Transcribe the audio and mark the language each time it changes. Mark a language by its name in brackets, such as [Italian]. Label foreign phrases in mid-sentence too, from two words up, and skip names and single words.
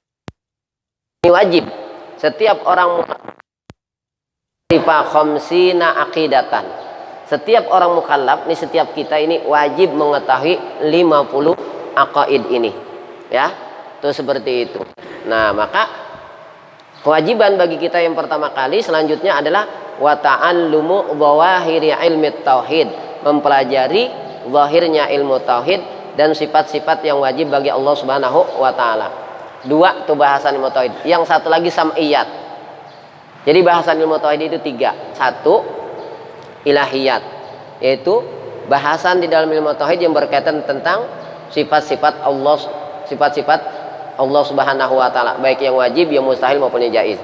[Indonesian] Ini wajib setiap orang [Arabic] خمسين عقيدة. [Indonesian] Setiap orang mukallaf, ini setiap kita ini wajib mengetahui 50 aqaid ini, ya. Itu seperti itu. Nah, maka kewajiban bagi kita yang pertama kali selanjutnya adalah [Arabic] وتعلم ظواهر علم التوحيد, [Indonesian] mempelajari zahirnya ilmu tauhid dan sifat-sifat yang wajib bagi Allah [Arabic] سبحانه وتعالى. [Indonesian] 2 itu bahasan ilmu tauhid. Yang satu lagi sam'iyat. Jadi bahasan ilmu tauhid itu 3. 1 ilahiyat, yaitu bahasan di dalam ilmu tauhid yang berkaitan tentang sifat-sifat Allah, sifat-sifat Allah [Arabic] سبحانه وتعالى, [Indonesian] baik yang wajib, yang mustahil maupun yang jaiz.